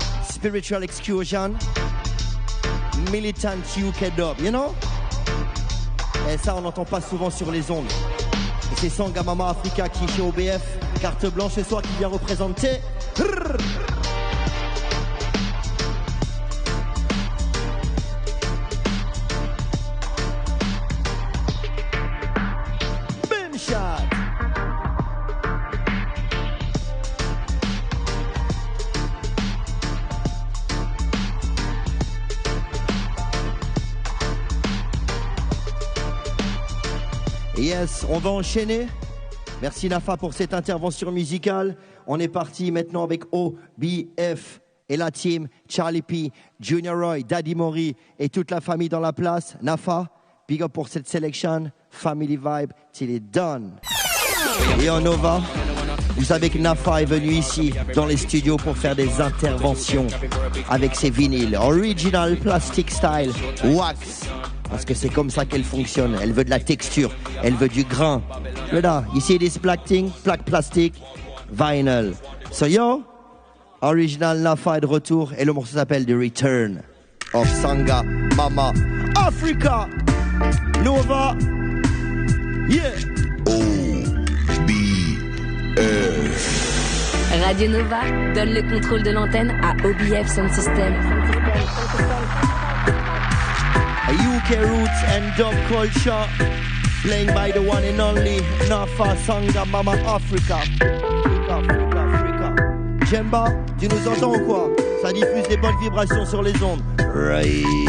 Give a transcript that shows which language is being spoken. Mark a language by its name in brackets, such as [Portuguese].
[English] Spiritual Excursion, Militant UK Dub, you know? [French] Et ça, on n'entend pas souvent sur les ondes. Et c'est Sangamama Africa qui, chez OBF, carte blanche ce soir, qui vient représenter. [English] Boom shot. [French] Yes, on va enchaîner. Merci Nafa pour cette intervention musicale. On est parti maintenant avec OBF et la team, Charlie P, Junior Roy, Daddy Mori et toute la famille dans la place. Nafa, [English] big up [French] pour cette sélection. [English] Family vibe till it's done. [French] Et en Nova, vous savez que Nafa est venu ici dans les studios pour faire des interventions avec ses vinyles. [English] Original Plastic Style Wax. [French] Parce que c'est comme ça qu'elle fonctionne. Elle veut de la texture, elle veut du grain. [English] Là, you see this black thing, black plastic, vinyl. So yo, [French] original Nafa est de retour et le morceau s'appelle The Return of Sangamama Africa. [English] Nova, yeah. [French] Radio Nova donne le contrôle de l'antenne à OBF Sound System. [English] UK roots and dub culture, playing by the one and only Nafa Sangamama Africa. [French] Africa. Jemba, tu nous entends ou quoi? Ça diffuse des bonnes vibrations sur les ondes. Right.